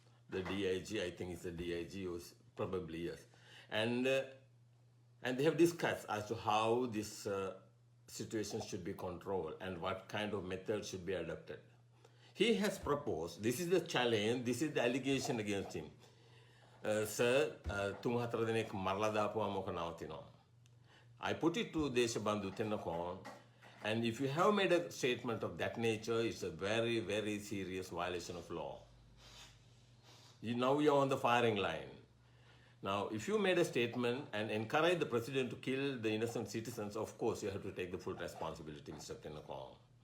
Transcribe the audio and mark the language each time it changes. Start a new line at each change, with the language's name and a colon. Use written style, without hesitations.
English: The DIG, I think it's the DIG, was probably yes. And they have discussed as to how this situation should be controlled and what kind of method should be adopted. He has proposed, this is the challenge, this is the allegation against him.
Sinhala: Sir, තුන්-හතර දෙනෙක් මරලා දාපුවා මොක නවතිනවා.
English: I put it to Deshabandhu Tennakom, and if you have made a statement of that nature, it's a very, very serious violation of law. Now you're on the firing line. Now, if you made a statement and encourage the president to kill the innocent citizens, of course you have to take the full responsibility, Mr. Tennakom.